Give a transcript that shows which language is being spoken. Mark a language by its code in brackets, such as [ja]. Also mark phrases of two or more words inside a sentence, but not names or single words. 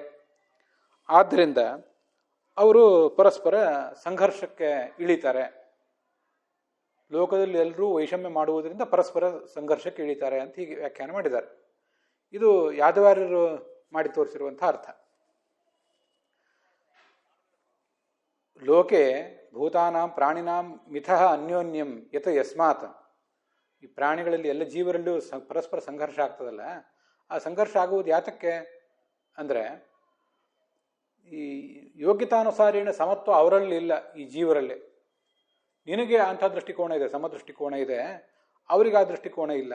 [kn] ಆದ್ದರಿಂದ ಅವರು ಪರಸ್ಪರ ಸಂಘರ್ಷಕ್ಕೆ ಇಳಿತಾರೆ. ಲೋಕದಲ್ಲಿ ಎಲ್ಲರೂ ವೈಷಮ್ಯ ಮಾಡುವುದರಿಂದ ಪರಸ್ಪರ ಸಂಘರ್ಷಕ್ಕೆ ಇಳಿತಾರೆ ಅಂತ ಹೀಗೆ ವ್ಯಾಖ್ಯಾನ ಮಾಡಿದ್ದಾರೆ. ಇದು ಯಾದವಾರ್ಯರು ಮಾಡಿ ತೋರಿಸಿರುವಂಥ ಅರ್ಥ. [sa] ಲೋಕೆ ಭೂತಾನಾಂ ಪ್ರಾಣಿನಾಂ ಮಿಥಃ ಅನ್ಯೋನ್ಯಂ ಯತ್ ಯಸ್ಮಾತ್. [kn] ಈ ಪ್ರಾಣಿಗಳಲ್ಲಿ ಎಲ್ಲ ಜೀವರಲ್ಲೂ ಪರಸ್ಪರ ಸಂಘರ್ಷ ಆಗ್ತದಲ್ಲ, ಆ ಸಂಘರ್ಷ ಆಗುವುದು ಯಾತಕ್ಕೆ ಅಂದರೆ ಈ ಯೋಗ್ಯತಾನುಸಾರಿನ ಸಮತ್ವ ಅವರಲ್ಲಿ ಇಲ್ಲ, ಈ ಜೀವರಲ್ಲಿ. ನಿನಗೆ ಅಂಥ ದೃಷ್ಟಿಕೋನ ಇದೆ, ಸಮದೃಷ್ಟಿಕೋನ ಇದೆ, ಅವರಿಗೆ ಆ ದೃಷ್ಟಿಕೋನ ಇಲ್ಲ.